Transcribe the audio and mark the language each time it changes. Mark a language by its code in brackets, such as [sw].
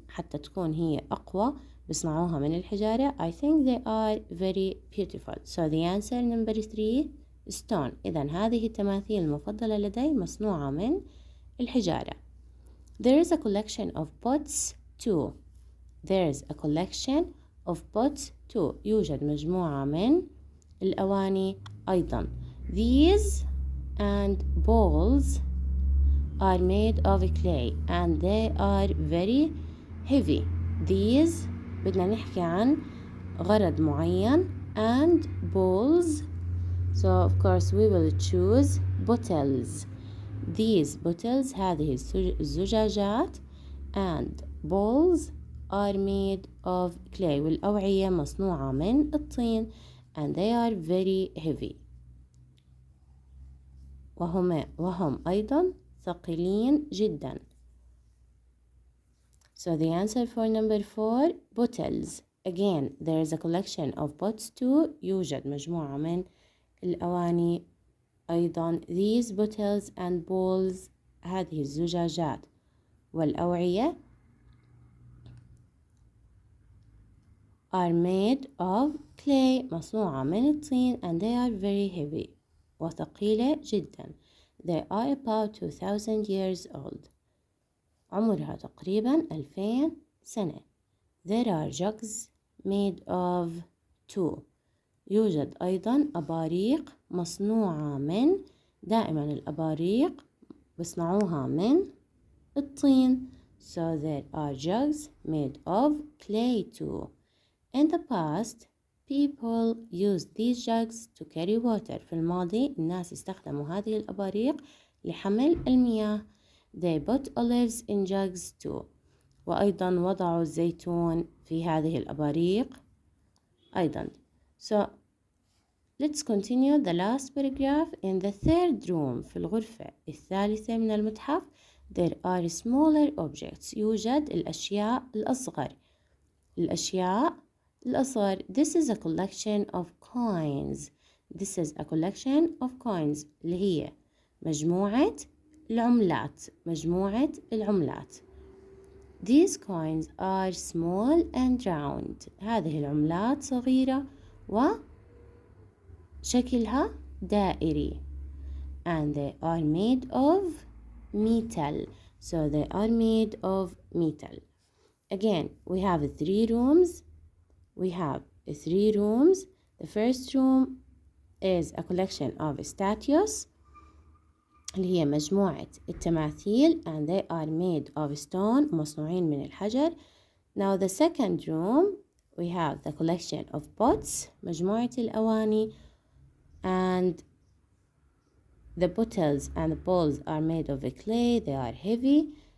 [ar] حتى تكون هي أقوى بصنعوها من الحجارة. [en] I think they are very beautiful. So the answer number 3 stone. [ar] إذن هذه التماثيل المفضلة لدي مصنوعة من الحجارة. [en] There is a collection of pots too. There is a collection of pots too. [ar] يوجد مجموعة من الأواني أيضا. [en] These and bowls are made of clay and they are very heavy. These [ar] بدنا نحكي عن غرض معين [en] and bowls. So of course we will choose bottles. These bottles [ar] هذه الزجاجات [en] and bowls are made of clay. [ar] والأوعية مصنوعة من الطين. [en] And they are very heavy. [ar] وهم أيضا ثقيلين جدا. [en] So the answer for number 4, bottles. Again, there is a collection of pots too. [ar] يوجد مجموعة من الأواني أيضا. [en] These bottles and bowls. [ar] هذه الزجاجات والأوعية [en] are made of clay. [ar] مصنوعة من الطين. [en] And they are very heavy. [ar] وثقيلة جدا. [en] They are about 2000 years old. [ar] عمرها تقريبا 2000 سنة. [en] There are jugs made of two. [ar] يوجد أيضا أباريق مصنوعة من. دائما الأباريق بصنعوها من الطين. [en] So there are jugs made of clay too. In the past, people used these jugs to carry water. [ar] في الماضي الناس استخدموا هذه الأباريق لحمل المياه. [en] They put olives in jugs too. [ar] وأيضا وضعوا الزيتون في هذه الأباريق أيضا. [en] So let's continue the last paragraph. In the third room, [ar] في الغرفة الثالثة من المتحف, [en] there are smaller objects. [ar] يوجد الأشياء الأصغر. الأشياء الأصغر. [en] This is a collection of coins. This is a collection of coins. [ar] اللي هي مجموعة العملات. مجموعة العملات. [en] These coins are small and round. [ar] هذه العملات صغيرة وشكلها دائري. [en] And they are made of metal. So they are made of metal. Again, we have 3 rooms. We have 3 rooms. The first room is a collection of statues. [ar] اللي هي مجموعة التماثيل. [en] And they are made of stone. [ar] مصنوعين من الحجر. [en] Now the second room, we have the collection of pots. [ar] مجموعة الأواني. [en] And the bottles and the bowls are made of clay. They are heavy.